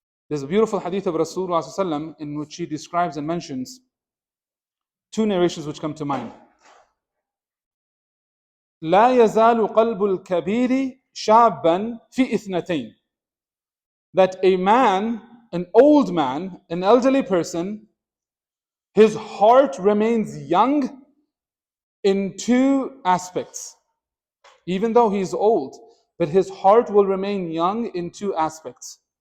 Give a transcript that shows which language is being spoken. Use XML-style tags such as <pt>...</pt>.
<en>There's a beautiful hadith of Rasulullah in which he describes and mentions 2 narrations which come to mind.</en> <ar>لا يزال قلب الكبير شابا في اثنتين.</ar> <en>That a man, an old man, an elderly person, his heart remains young in 2 aspects. Even though he's old, but his heart will remain young in 2 aspects.</en>